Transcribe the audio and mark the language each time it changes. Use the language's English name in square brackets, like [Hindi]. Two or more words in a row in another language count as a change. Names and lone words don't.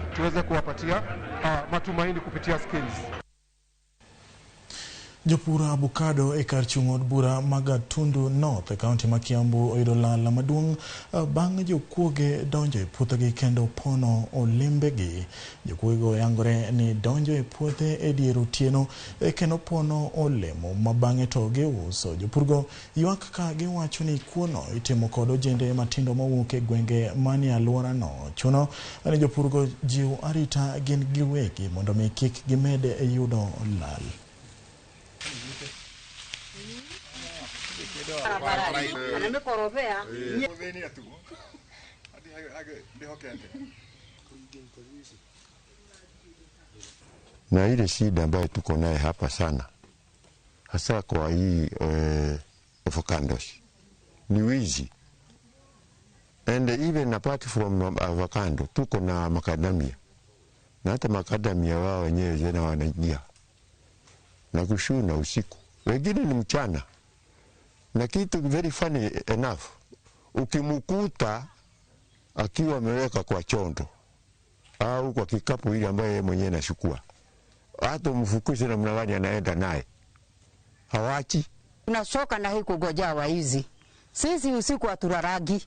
[Swahili] tuweze kuwapatia matumaini kupitia skills. [Luo (Kenya and Tanzania)] Jopur avocado e kar chung od bura ma Gatundu North e kaunti ma Kiambu oyudo lal maduong' bang' jokuoge donjo e puothegi kendo pono olembegi. Jokuogo yangore ni donjo e puothe e dier otieno kendo pono olemo ma bang'e to giuso. Jopurgo ywak ka giwacho ni kuono itimo kod ojende matindo mawuok e gwenge manie alworano. Chuno ni jopurgo jiw arita gin giwegi mondo mi kik gimed yudo lal. [Swahili] Na ile shida ambayo tuko naye hapa sana hasa kwa hii avocados ni wizi, [English] and even apart from avocado [Swahili] tuko na macadamia, na hata macadamia wao wenyewe jana wanaingia na kushuna usiku, wengine ni mchana. Na kitu [English] very funny enough, [Swahili] ukimkuta akiwa ameweka kwa chondo au kwa kikapu ile ambaye yeye mwenyewe anachukua, hata mfukuze na mnawani anaenda naye hawachi. Tunachoka na hii kugojea waizi. Sisi usiku haturaragi.